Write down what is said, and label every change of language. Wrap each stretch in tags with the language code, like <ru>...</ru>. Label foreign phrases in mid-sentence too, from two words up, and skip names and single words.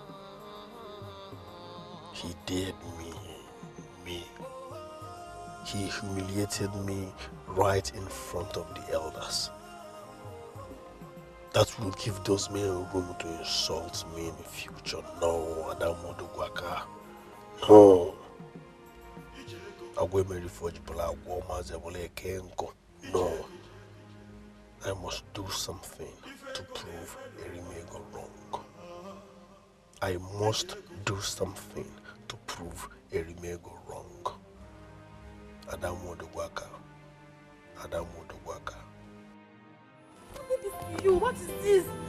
<en>He dared me. He humiliated me right in front of the elders. That will give those men room to insult me in the future. No, Adamu Dugwaka. No. No. I must do something to prove Erimego wrong. I must do something to prove Erimego wrong. Adamu Dugwaka. What is this?</en>